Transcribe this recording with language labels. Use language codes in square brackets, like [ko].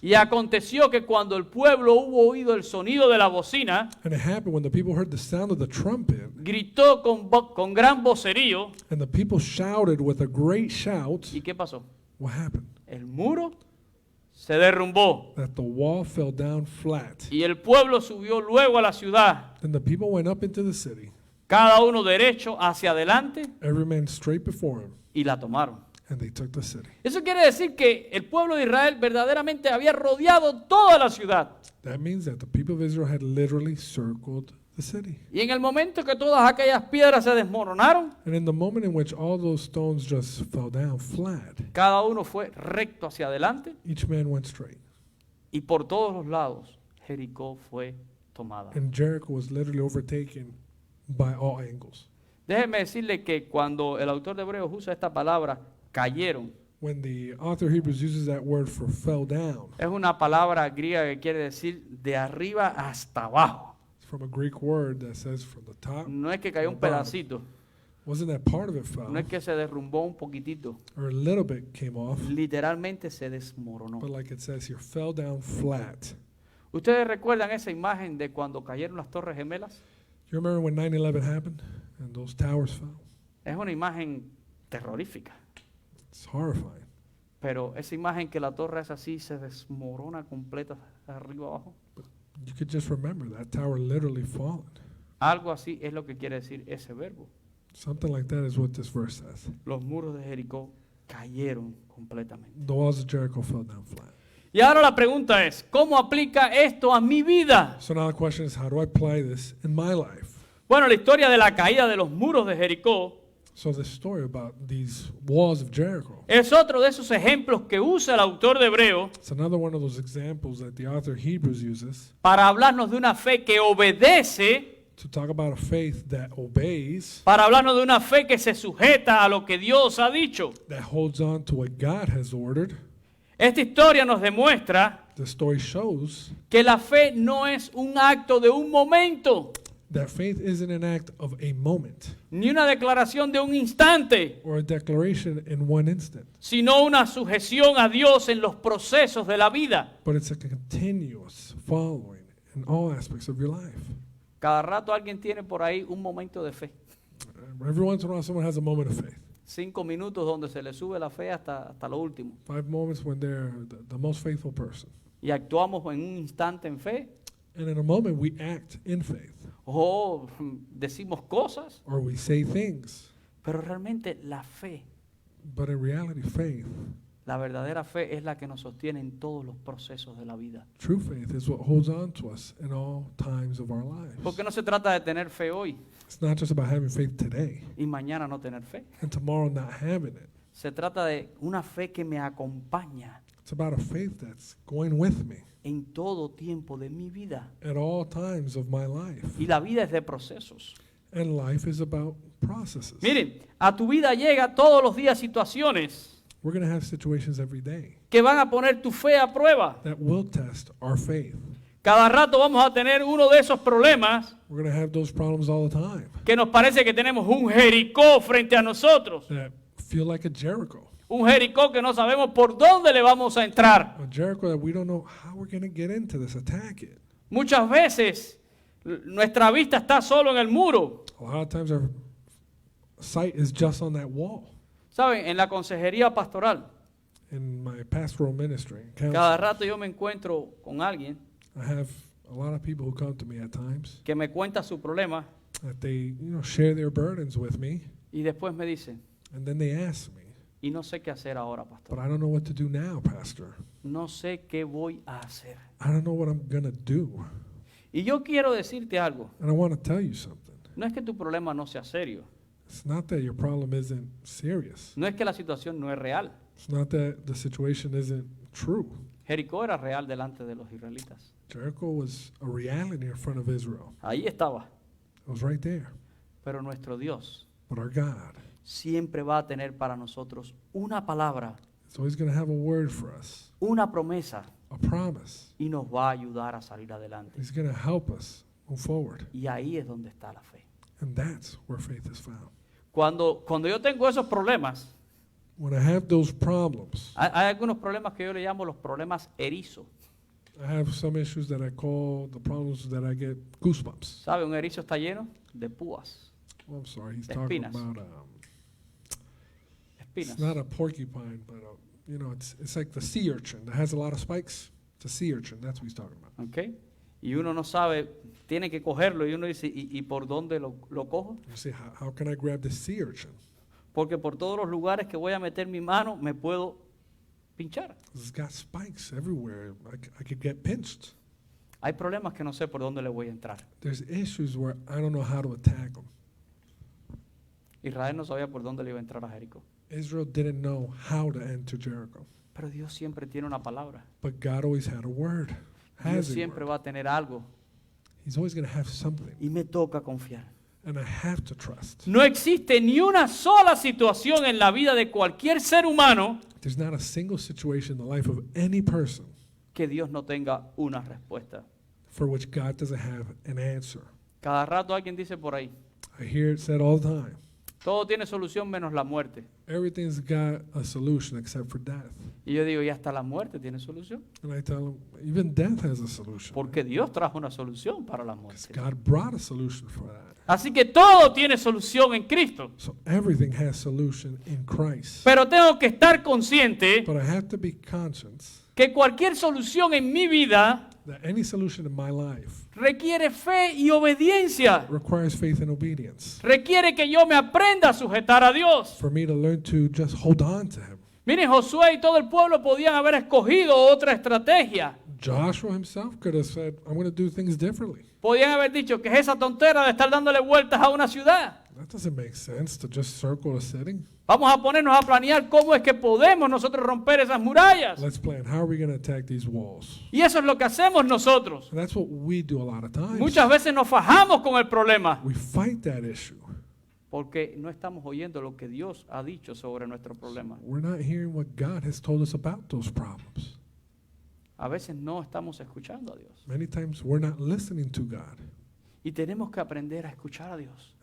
[es] Y aconteció que cuando el pueblo hubo oído el sonido de la bocina, [en] And it happened when the people heard the sound of the trumpet. [es] gritó con gran vocerío. [en] And the people shouted with a great shout. [es] ¿Y qué pasó? [en] What happened? [es] El muro se derrumbó [en] That the wall fell down flat. [es] y el pueblo subió luego a la ciudad, [en] Then the people went up into the city, [es] cada uno derecho hacia adelante, [en] every man straight before him, [es] y la tomaron. [en] and they took the city. [es] Eso quiere decir que el pueblo de Israel verdaderamente había rodeado toda la ciudad. [en] That means that the people of Israel had literally circled the city. [es] Y en el momento que todas aquellas piedras se desmoronaron, [en] And in the moment in which all those stones just fell down flat, [es] cada uno fue recto hacia adelante [en] each man went straight. [es] y por todos los lados Jericó fue tomada. [en] And Jericho was literally overtaken by all angles. [es] Déjeme decirle que cuando el autor de Hebreos usa esta palabra, cayeron, [en] When the author of Hebrews uses that word for fell down, [es] es una palabra griega que quiere decir de arriba hasta abajo. [en] it's from a Greek word that says from the top. [es] No es que cayó un pedacito, [en] Wasn't that part of it fell, [es] no es que se derrumbó un poquitito, [en] or a little bit came off, [es] literalmente se desmoronó. [en] but like it says here, fell down flat. [es] ¿Ustedes recuerdan esa imagen de cuando cayeron las Torres Gemelas? [en] You remember when 9/11 happened and those towers fell? [es] Es una imagen terrorífica. [en] It's horrifying. [es] Pero esa imagen que la torre es así, se desmorona completa de arriba abajo. [en] You could just remember that tower literally fallen. [es] Algo así es lo que quiere decir ese verbo. [en] Something like that is what this verse says. [es] Los muros de Jericó cayeron completamente. [en] The walls of Jericho fell down flat. [es] Y ahora la pregunta es, ¿cómo aplica esto a mi vida? [en] So now the question is, how do I apply this in my life? [es] Bueno, la historia de la caída de los muros de Jericó [en] So the story about these walls of Jericho, [es] es otro de esos ejemplos que usa el autor de Hebreo [en] it's another one of those examples that the author of Hebrews uses [es] para hablarnos de una fe que obedece, [en] to talk about a faith that obeys, [es] para hablarnos de una fe que se sujeta a lo que Dios ha dicho. [en] that holds on to what God has ordered. [es] Esta historia nos demuestra [en] The story shows [es] que la fe no es un acto de un momento, [en] that faith isn't an act of a moment [es] ni una declaración de un instante, [en] or a declaration in one instant, [es] sino una sujeción a Dios en los procesos de la vida. [en] but it's a continuous following in all aspects of your life. [es] Cada rato alguien tiene por ahí un momento de fe. [en] Every once in a while, someone has a moment of faith. [es] 5 minutos donde se le sube la fe hasta lo último. [en] 5 moments when they're the most faithful person. [es] Y actuamos en un instante en fe, [en] And in a moment, we act in faith, [es] o decimos cosas, [en] or we say things. [es] pero realmente la fe, [en] But in reality, faith, [es] la verdadera fe es la que nos sostiene en todos los procesos de la vida. [en] true faith, is what holds on to us in all times of our lives. [es] Porque no se trata de tener fe hoy [en] It's not just about having faith today [es] y mañana no tener fe. [en] and tomorrow not having it. [es] Se trata de una fe que me acompaña [en] It's about a faith that's going with me [es] en todo tiempo de mi vida. [en] at all times of my life. [es] Y la vida es de procesos. [en] And life is about processes. [es] Miren, a tu vida llega todos los días situaciones [en] We're going to have situations every day [es] que van a poner tu fe a prueba. [en] that will test our faith. [es] Cada rato vamos a tener uno de esos problemas [en] We're going to have those problems all the time [es] que nos parece que tenemos un Jericó frente a nosotros. [en] that feel like a Jericho. [es] Un Jericó que no sabemos por dónde le vamos a entrar. [en] A Jericho that we don't know how we're going to get into this, attack it. [es] Muchas veces nuestra vista está solo en el muro. [en] A lot of times our sight is just on that wall. [es] ¿Saben? En la consejería pastoral, [en] In my pastoral ministry, [es] cada [en] counseling, [es] rato yo me encuentro con alguien [en] I have a lot of people who come to me at times [es] que me cuenta su problema [en] that they, share their burdens with me, [es] y después me dice, [en] and then they ask me, [es] y no sé qué hacer ahora, [en] but [es] pastor. [en] I don't know what to do now, pastor. [es] No sé qué voy a hacer. [en] I don't know what I'm going to do. [es] Y yo quiero decirte algo. [en] And I want to tell you something. [es] No es que tu problema no sea serio. [en] It's not that your problem isn't serious. [es] No es que la situación no es real. [en] It's not that the situation isn't true. [es] Jericó era real delante de los israelitas. [en] Jericho was a reality in front of Israel. [es] Ahí estaba. [en] It was right there. [es] Pero nuestro Dios [en] But our God [es] siempre va a tener para nosotros una palabra, [en] is always going to have a word for us, [es] una promesa, [en] a promise. [es] y nos va a ayudar a salir adelante. [en] He's going to help us move forward. [es] Y ahí es donde está la fe. [en] And that's where faith is found. [es] Cuando yo tengo esos problemas, [en] When I have those problems, [es] hay algunos problemas que yo le llamo los problemas erizo. [en] I have some issues that I call the problems that I get goosebumps. [es] ¿Sabe? Un erizo está lleno de púas, [en] Oh, I'm sorry, he's [es] De [en] talking [es] espinas. [en] about, [es] espinas. [en] it's not a porcupine, but it's like the sea urchin that has a lot of spikes. It's a sea urchin, that's what he's talking about. [es] ¿Ok? Y uno no sabe, tiene que cogerlo y uno dice, ¿y por dónde lo cojo? [en] You say, how can I grab this sea urchin? [es] Porque por todos los lugares que voy a meter mi mano me puedo pinchar. [en] It's got spikes everywhere. I could get pinched. [es] Hay problemas que no sé por dónde le voy a entrar. [en] There's issues where I don't know how to attack them. [es] Israel no sabía por dónde le iba a entrar a Jericó. [en] Israel didn't know how to enter Jericho, [es] Pero Dios siempre tiene una palabra. [en] but God always had a word. [es] Dios [en] Has a [es] siempre [en] word. [es] va a tener algo. [en] He's always going to have something, [es] Y me toca confiar. [en] and I have to trust. [es] No existe ni una sola situación en la vida de cualquier ser humano [en] There's not a single situation in the life of any person [es] que Dios no tenga una respuesta. [en] for which God doesn't have an answer. [es] Cada rato alguien dice por ahí, [en] I hear it said all the time. [es] Todo tiene solución menos la muerte. [en] Everything's got a solution except for death. [es] Y yo digo, y hasta la muerte tiene solución. [en] And I tell them, even death has a solution. [es] Porque Dios trajo una solución para la [en] Because [es] muerte. [en] God brought a solution for that. [es] Así que todo tiene solución en Cristo. [en] So everything has solution in Christ. [es] Pero tengo que estar consciente [en] But I have to be conscious [es] que cualquier solución en mi vida [en] that any solution in my life [es] requiere fe y obediencia. [en] requires faith and obedience. [es] Requiere que yo me aprenda a sujetar a Dios. [en] For me to learn to just hold on to Him. [es] Miren, Josué y todo el pueblo podían haber escogido otra estrategia. [en] Joshua himself could have said, I'm going to do things differently. [es] Podían haber dicho que es esa tontera de estar dándole vueltas a una ciudad. [en] That doesn't make sense to just circle a city. [es] Vamos a ponernos a planear cómo es que podemos nosotros romper esas murallas. [en] Let's plan. How are we going to attack these walls? [es] Y eso es lo que hacemos nosotros. [en] And that's what we do a lot of times. [es] Muchas veces nos fajamos con el problema [en] We fight that issue. [es] porque no estamos oyendo lo que Dios ha dicho sobre nuestro problema. [en] We're not hearing what God has told us about those problems. [es] A veces no estamos escuchando a Dios. [en] Many times we're not listening to God. [es] Y tenemos que aprender a escuchar a Dios